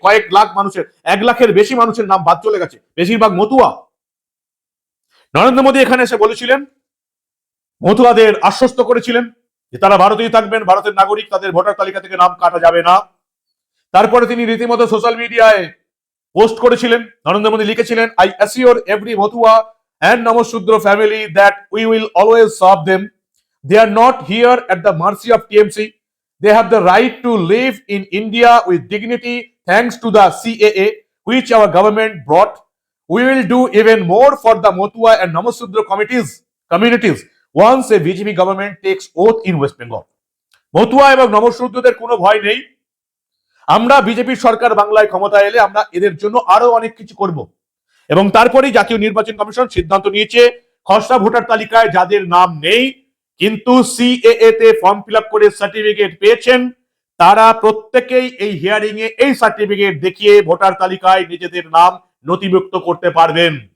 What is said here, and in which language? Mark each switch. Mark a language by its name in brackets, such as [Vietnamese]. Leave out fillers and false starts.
[Bangla] কয়েক লাখ মানুষের, 1 লাখের বেশি মানুষের নাম বাদ চলে গেছে, বেশিরভাগ মতুয়া। নরেন্দ্র মোদী এখানে এসে বলেছিলেন, মতুয়াদের আশ্বস্ত করেছিলেন যে তারা ভারতেই থাকবেন, ভারতের নাগরিক, তাদের ভোটার তালিকা থেকে নাম কাটা যাবে না। তারপরে তিনি রীতিমতো সোশ্যাল মিডিয়ায় পোস্ট করেছিলেন। [English] নরেন্দ্র মোদী লিখেছিলেন, I assure every Matua and Namashudra family that we will always serve them. They are not here at the mercy of TMC. They have the right to live in India with dignity thanks to the CAA which our government brought. We will do even more for the Motua and Namashudra communities once a BJP government takes oath in West Bengal. [Bangla] Matua এবং নমশূদ্রদের কোনো ভয় নেই। আমরা বিজেপির সরকার বাংলায় ক্ষমতা এলে আমরা এদের জন্য আরো অনেক কিছু করব। এবং তারপরেই জাতীয় নির্বাচন কমিশন সিদ্ধান্ত নিয়েছে, খসড়া ভোটার তালিকায় যাদের নাম নেই কিন্তু সিএএ তে ফর্ম ফিল আপ করে সার্টিফিকেট পেয়েছেন, তারা প্রত্যেকেই এই হিয়ারিং এ এই সার্টিফিকেট দেখিয়ে ভোটার তালিকায় নিজেদের নাম নথিভুক্ত করতে পারবেন।